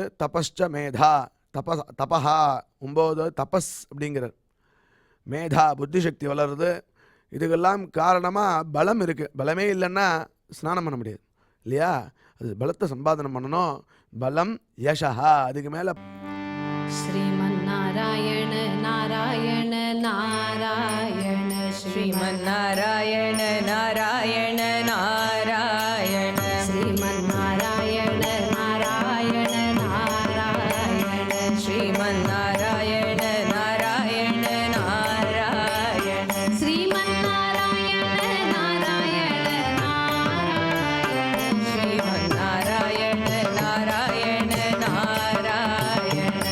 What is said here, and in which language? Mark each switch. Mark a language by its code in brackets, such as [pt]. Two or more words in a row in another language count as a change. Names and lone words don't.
[ta] தபஸ்ச மேதா, தபஹா 9 தபஸ் அப்படிங்கிறார். மேதா புத்தி சக்தி வளருது. இதுக்கெல்லாம் காரணமாக பலம் இருக்குது. பலமே இல்லைன்னா ஸ்நானம் பண்ண முடியாது இல்லையா? அது பலத்தை சம்பாதனம் பண்ணணும். பலம் யசா, அதுக்கு மேலே [sa] श्रीमन्नारायण नारायण नारायण श्रीमन्नारायण नारायण नारायण श्रीमन्नारायण नारायण नारायण श्रीमन्नारायण नारायण नारायण श्रीमन्नारायण नारायण नारायण श्रीमन्नारायण नारायण नारायण